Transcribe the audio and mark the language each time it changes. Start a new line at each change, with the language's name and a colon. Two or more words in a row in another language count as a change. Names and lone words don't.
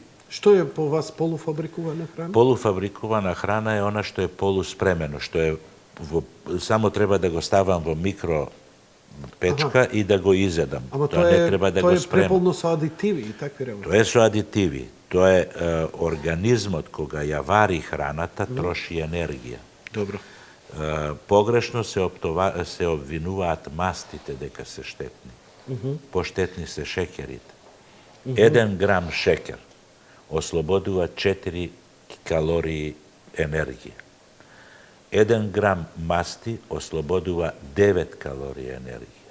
Macedonian: Што е по вас полуфабрикувана храна? Полуфабрикувана храна е она што е полуспремено, што е само треба да го ставам во микро печка и да го изедам. Ама тоа не треба да го тоа е спремам. преполно со адитиви и такви работи. Тоа е со адитиви. То је организмот кога ја вари храната, троши енергија. Добро. Погрешно се обвинуваат мастите дека се штетни. Поштетни се шекерите. 1 грам шекер ослободува 4 калории енергија. 1 грам масти ослободува 9 калории енергија.